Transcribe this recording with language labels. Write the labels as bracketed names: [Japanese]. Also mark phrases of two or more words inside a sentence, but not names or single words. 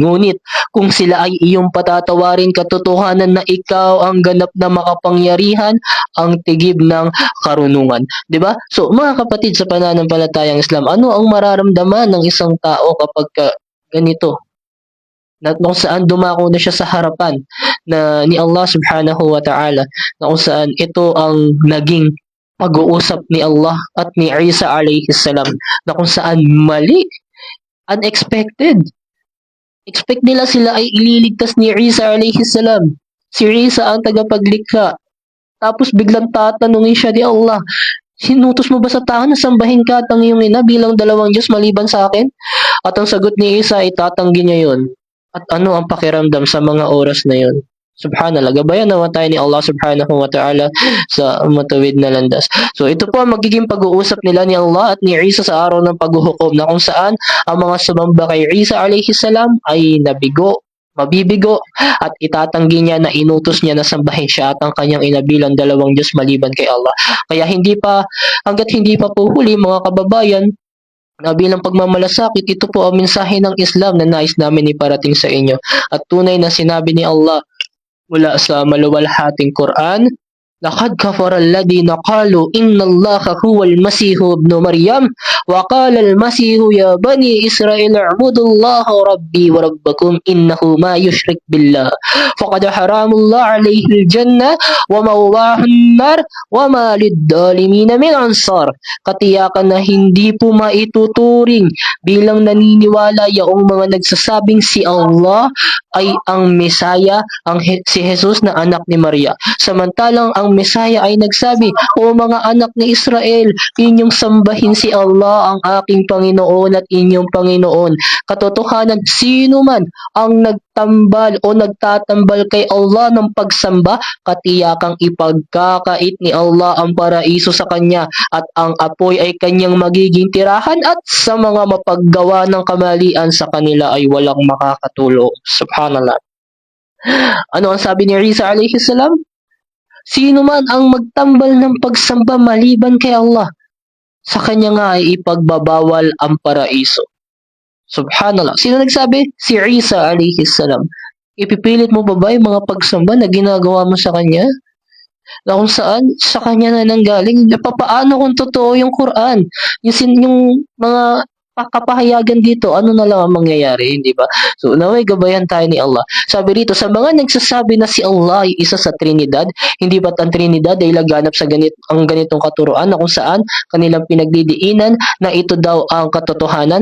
[Filipino] Ngunit, kung sila ay iyong patatawarin, katotohanan na ikaw ang ganap na makapangyarihan, ang tigib ng karunungan. 'Di ba? So, mga kapatid sa pananampalatayang Islam, ano ang mararamdaman ng isang tao kapag ganito? Na kung saan dumako na siya sa harapan na ni Allah [Arabic] سبحانه وتعالى, [Filipino] na kung saan ito ang naging pag-uusap ni Allah at ni Isa [Arabic] عليه السلام, [Filipino] na kung saan mali, unexpected. Expect nila sila ay ililigtas ni Isa [Arabic] عليه السلام. [Filipino] Si Isa ang tagapaglikha. Tapos biglang tatanungin siya ni Allah, sinutos mo ba sa tao na sambahin ka at ang iyong ina bilang dalawang Diyos maliban sa akin? At ang sagot ni Isa ay tatanggi niya yon. At ano ang pakiramdam sa mga oras na yon? Subhanallah, gabayan naman tayo ni Allah [Arabic] سبحانه وتعالى [Filipino] sa matawid na landas. So ito po ang magiging pag-uusap nila ni Allah at ni Isa sa araw ng paghuhukom, na kung saan ang mga sumamba kay Isa [Arabic] عليه السلام [Filipino] ay mabibigo at itatanggi niya na inutos niya na sambahin siya at ang kanyang inabilang dalawang Diyos maliban kay Allah. Kaya hanggat hindi pa po huli mga kababayan, na bilang pagmamalasakit, ito po ang mensahe ng Islam na nais namin iparating sa inyo. At tunay na sinabi ni Allah mula sa maluwalhating Quran, [Arabic] لقد كفر الذين قالوا إن الله هو المسيح ابن مريم وقال المسيح يا بني إسرائيل اعبدوا الله ربي وربكم إنه ما يشرك بالله فقد حرام الله عليه الجنة ومواه النار وما للظالمين من أنصار. [Filipino] Katiyakan na hindi po maituturing bilang naniniwala yaong mga nagsasabing si Allah ay ang Mesaya, si Jesus na anak ni Maria. Samantalang ang Mesaya ay nagsabi, o mga anak ni Israel, inyong sambahin si Allah ang aking Panginoon at inyong Panginoon. Katotohanan, sino man ang nagtambal o nagtatambal kay Allah ng pagsamba, katiyakang ipagkakait ni Allah ang paraiso sa kanya at ang apoy ay kanyang magiging tirahan at sa mga mapaggawa ng kamalian sa kanila ay walang makakatulong. Subhanallah. Ano ang sabi ni Isa [Arabic] عليه السلام? [Filipino] Sino man ang magtambal ng pagsamba maliban kay Allah, sa kanya nga ay ipagbabawal ang paraiso. Subhanallah. Sino nagsabi? Si Isa [Arabic] عليه السلام. [Filipino] Ipipilit mo ba yung mga pagsamba na ginagawa mo sa kanya? Na kung saan sa kanya na nanggaling, papaano kung totoo yung Quran? Yung mga kapahayagan dito, ano na lang ang mangyayari, hindi ba? So, naway gabayan tayo ni Allah. Sabi rito, sa mga nagsasabi na si Allah ay isa sa Trinidad, hindi ba't ang Trinidad ay laganap sa ang ganitong katuruan na kung saan kanilang pinagdidiinan na ito daw ang katotohanan?